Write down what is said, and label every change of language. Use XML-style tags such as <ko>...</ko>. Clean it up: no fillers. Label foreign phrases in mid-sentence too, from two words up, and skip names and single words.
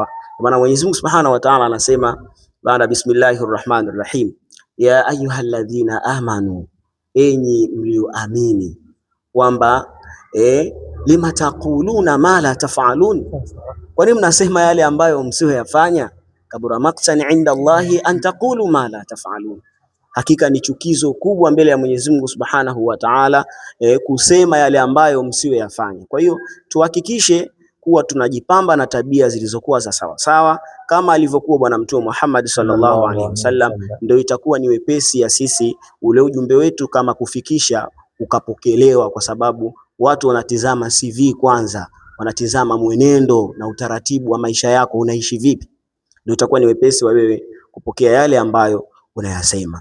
<sw>Kwa maana Mwenyezi Mungu</sw> <ar>سبحانه وتعالى</ar> <sw>anasema baada</sw> <ar>بسم الله الرحمن الرحيم, يا أيها الذين آمنوا,</ar> <sw>enyi mlioamini, kwamba</sw> <ar>لم تقولون ما لا تفعلون,</ar> <sw>kwa nini mnasema yale ambayo msiyoyafanya?</sw> <ar>كبر مقتا عند الله أن تقولوا ما لا تفعلون,</ar> <sw>hakika ni chukizo kubwa mbele ya Mwenyezi Mungu</sw> <ar>سبحانه وتعالى</ar> <sw>kusema yale ambayo msiyoyafanya. Kwa hiyo tuhakikishe kuwa tunajipamba na tabia zilizokuwa za sawa sawa kama alivyokuwa Bwana Mtume Muhammad</sw> <ar>صلى الله عليه وسلم,</ar> <sw>ndio itakuwa ni wepesi ya sisi ule ujumbe wetu kama kufikisha ukapokelewa, kwa sababu watu wanatizama CV kwanza, wanatizama mwenendo na utaratibu wa maisha yako, unaishi vipi, ndio itakuwa ni wepesi wa wewe kupokea yale ambayo unayasema.</sw>